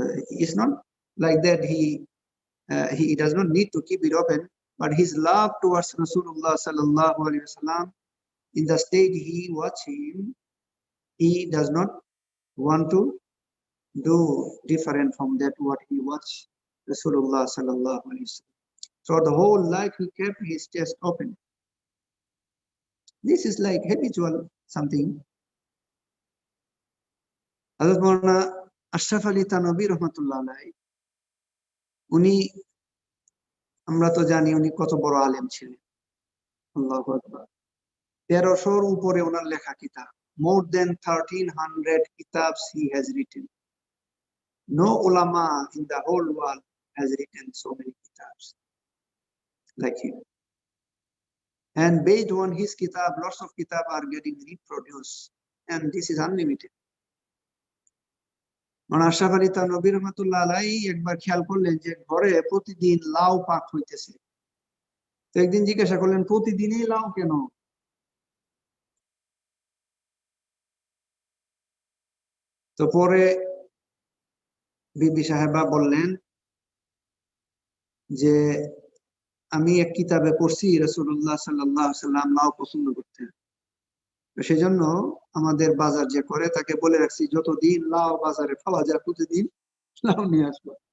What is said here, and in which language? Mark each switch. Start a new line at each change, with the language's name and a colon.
English: It's not like that he does not need to keep it open, but his love towards Rasulullah sallallahu alaihi wasallam, in the state he watch him, he does not want to do different from that what he watched Rasulullah sallallahu alaihi wasallam. So the whole life he kept his chest open. This is like habitual something.
Bangla: Hazrat Maulana Ashraf Ali Thanvi rahmatullah alayhi, উনি আমরা তো জানি উনি কত বড় আলেম ছিলেন। আল্লাহু আকবার। 1300-র উপরে ওনার লেখা কিতাব।
English: More than 1300 kitabs he has written. No ulama in the whole world has written so many kitabs like him. And based on his kitab, lots of kitab are getting reproduced, and this is unlimited.
Bangla: Ashraf Ali Thanvi rahmatullah alayhi একবার খেয়াল করলেন যে ঘরে প্রতিদিন লাউ পাক হইতেছে। তো একদিন জিজ্ঞাসা করলেন প্রতিদিনই লাউ কেন? তো পরে বিবি সাহেবা বললেন যে আমি এক কিতাবে পড়ছি রাসূলুল্লাহ সাল্লাল্লাহু আলাইহি ওয়াসাল্লাম লাউ পছন্দ করতেন, সেজন্য আমাদের বাজার যে করে তাকে বলে রাখছি যতদিন লাউ বাজারে পাওয়া যায় প্রতিদিন লাউ নিয়ে আসবো।